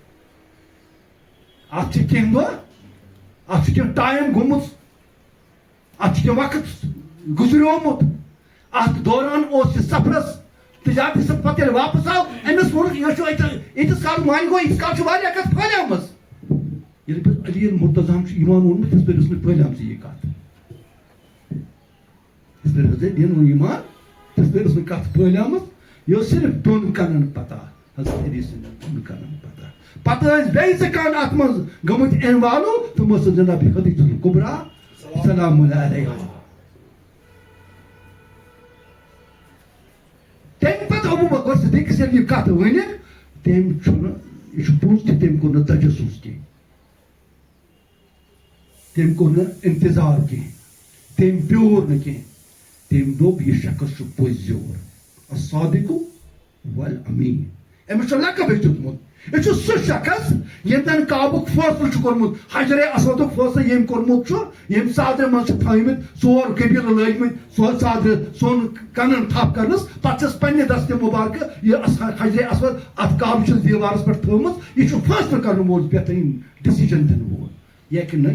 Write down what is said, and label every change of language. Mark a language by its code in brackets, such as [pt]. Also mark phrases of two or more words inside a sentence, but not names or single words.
[ks] اتھ چھِ کینٛہہ دۄہ اتھ چھُ کینٛہہ ٹایم گوٚمُت اتھ چھُ کینٛہہ وقت گُزریومُت اتھ دوران اوس یہِ سفرس تجارتی سفر پتہٕ ییٚلہِ واپس آو أمِس ووٚنُکھ یہِ چھُ ییٖتِس کالس وۄنۍ گوٚو ییٖتِس کالس چھِ واریاہ کتھ پھٔہلیمٕژ ییٚلہِ پتہٕ علی المرتضیٰ چھُ ایمان اوٚنمُت یِتھ پٲٹھۍ ٲس مےٚ پھٔہلیمژٕے یہِ کتھ یِتھ پٲٹھۍ حضرت علیَن اوٚن ایمان تِتھ پٲٹھۍ ٲس نہٕ کتھ پھٔہلیمٕژ یہِ ٲس صرف دۄن کنن پتہ حضرت علی سٕنٛدٮ۪ن دۄن کنن پتہ پتہٕ ٲسۍ بیٚیہِ زٕ کن اتھ منٛز گٔمٕتۍ اِنوالو تِم ٲسۍ جناب خدیجہ الکبریٰ [ar] سلام اللہ علیہا [ks] تمہِ پتہٕ ابوبکر صدیقس ییٚلہِ یہِ کتھ ؤنِکھ تٔمۍ چھُنہٕ یہِ چھُ پوٚز کہِ تٔمۍ کوٚر نہٕ تجسُس کینٛہہ تٔمۍ کوٚر نہٕ انتظار کینٛہہ تٔمۍ بیوٗر نہٕ کینٛہہ تٔمۍ دوٚپ یہِ شخص چھُ پٔزۍ یور [ar] الصادق والامین [ks] أمِس چھُ لقب دیُتمُت یہِ چھُ سُہ شخص ییٚمۍ زن کعبُک فٲصلہٕ چھُ کوٚرمُت حجرے اسودُک فٲصلہٕ ییٚمۍ کوٚرمُت چھُ ییٚمۍ صادرِ منٛز چھِ تھٲیمٕتۍ ژور قبیٖلہٕ لٲگمٕتۍ صادرِ سۄن کنن تھپھ کرنس پتہٕ چھس پننہِ دستہِ مُبارکہٕ یہِ حجرے اسود اتھ کعبہٕ چھِس دیوارس پٮ۪ٹھ تھٲومٕژ یہِ چھُ فٲصلہٕ کرن وول بہتریٖن ڈیسیجن دِنہٕ وول یہِ ہیٚکہِ نہٕ